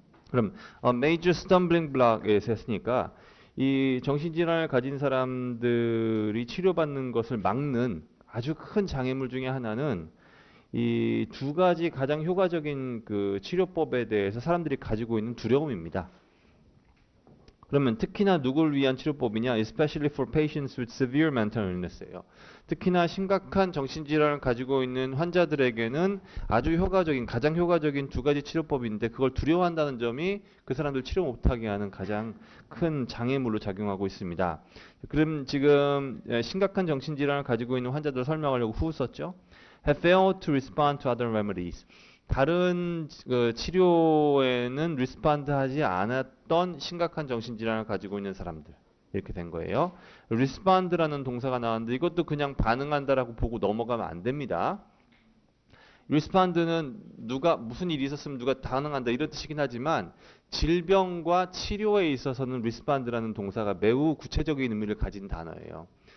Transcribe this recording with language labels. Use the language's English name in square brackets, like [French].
[Korean] 그럼 major stumbling block에 했으니까 이 정신질환을 가진 사람들이 치료받는 것을 막는 아주 큰 장애물 중에 하나는 이 두 가지 가장 효과적인 그 치료법에 대해서 사람들이 가지고 있는 두려움입니다. 그러면 특히나 누구를 위한 치료법이냐? [English] Especially for patients with severe mental illness예요. [Korean] 특히나 심각한 정신질환을 가지고 있는 환자들에게는 아주 효과적인, 가장 효과적인 두 가지 치료법인데 그걸 두려워한다는 점이 그 사람들 치료 못하게 하는 가장 큰 장애물로 작용하고 있습니다. 그럼 지금 심각한 정신질환을 가지고 있는 환자들을 설명하려고 who 썼죠? [English] Have failed to respond to other remedies. [Korean] 다른 치료에는 리스판드하지 않았던 심각한 정신질환을 가지고 있는 사람들 이렇게 된 거예요. 리스판드라는 동사가 나왔는데 이것도 그냥 반응한다라고 보고 넘어가면 안 됩니다. 리스판드는 누가 무슨 일이 있었으면 누가 반응한다 이런 뜻이긴 하지만 질병과 치료에 있어서는 리스판드라는 동사가 매우 구체적인 의미를 가진 단어예요.